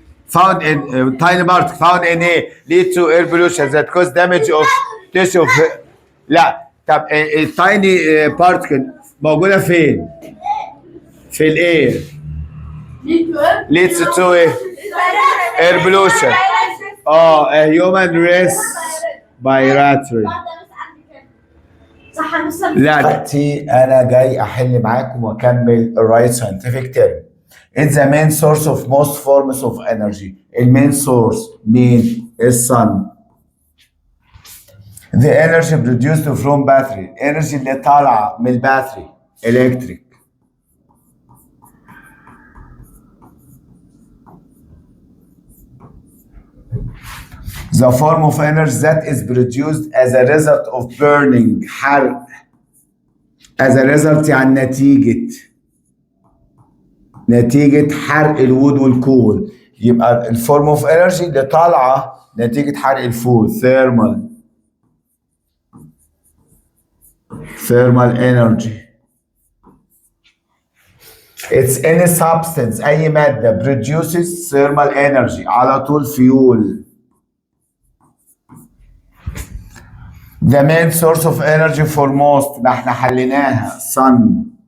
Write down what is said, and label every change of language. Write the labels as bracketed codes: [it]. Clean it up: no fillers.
[en] found in tiny particle found in air lead to air pollution that cause damage of tissue. [ar] لا طب التايني بارتكل موجوده فين؟ في الاير [en] lead to leads to [ar] ايه؟ [en] air pollution. a human respiratory. [ar] صح يا مستر. لا دلوقتي انا جاي احل معاكم واكمل الرايت scientific term. [en] It's the main source of most forms of energy. المين source [ar] مين؟ [en] الصن. The energy produced from battery. [ar] energy اللي طالعه من الباتري electric. [en] The form of energy that is produced as a result of burning حرق. as a result [ar] يعني نتيجة حرق [en] الوود والكول. [ar] يبقى [en] الفورم of energy [ar] اللي طالعة نتيجة حرق [en] الفود thermal energy. It's any substance [ar] أي مادة [en] produces thermal energy [ar] على طول [en] fuel. The main source of energy for most [ar] ما احنا حليناها [en] sun.